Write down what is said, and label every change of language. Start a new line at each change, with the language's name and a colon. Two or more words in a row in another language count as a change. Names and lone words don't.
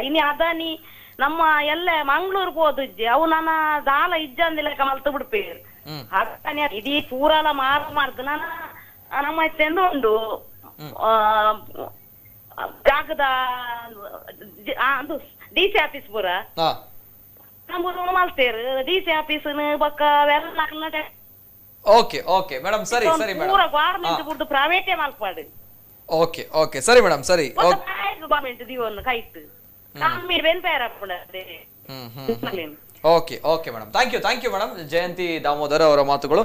Tulu: ಇನ್ನು ಅದಾನಿ ನಮ್ಮ ಎಲ್ಲ ಮಂಗ್ಳೂರ್ ಹೋದಿಜ್ಜೆ ಅವು ನನ್ನ ದಾಲ ಇಜ್ಜಂದಿಲ್ಲ ಮಲ್ತು ಬಿಡ್ಪೇರು. ಅದಾನಿ ಇದೀ ಪೂರಲ ಮಾಡ್ದು ನಮ್ಮ ಇತ್ತೆಂದು ಉಂಡು ಜಾಗದ DC ಆಫೀಸ್ ಪೂರ ನಮ್ಮ ಮಲ್ತೇರು. DC ಆಫೀಸ್ ಬಕ್ಕ ಎಲ್ಲ
English: okay madam, sari madam.
Tulu: ಪೂರ ಗವರ್ನಮೆಂಟ್ ಬಿಟ್ಟು ಪ್ರೈವೇಟೇ ಮಲ್ಪಾಡು.
Kannada: ಓಕೆ ಸರಿ ಮೇಡಮ್, ಸರಿ.
Tulu: ಗವರ್ನಮೆಂಟ್ ದಿವನ್ನ ಕೈಟ್ ಕಮ್ಮಿ ಬೆನ್ಪೇರ ಪುಡದೆ.
English: okay madam, thank you madam.
Kannada: ಜಯಂತಿ ದಾಮೋದರ್ ಅವರ ಮಾತುಗಳು.